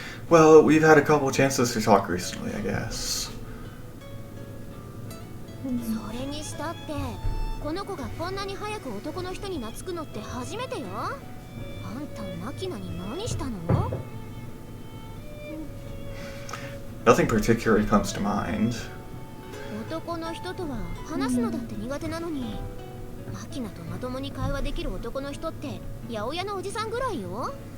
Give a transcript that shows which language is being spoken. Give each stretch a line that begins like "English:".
English: Well, we've had a couple chances to talk recently, I guess.
Japanese: それにしたってこの子がこんなに早く男の人に懐くのって初めてよ。あんたマキナに何したの？
English: Nothing particularly comes to mind.
Japanese: 男の人とは話すのだって苦手なのに、マキナとまともに会話できる男の人って八百屋のおじさんぐらいよ。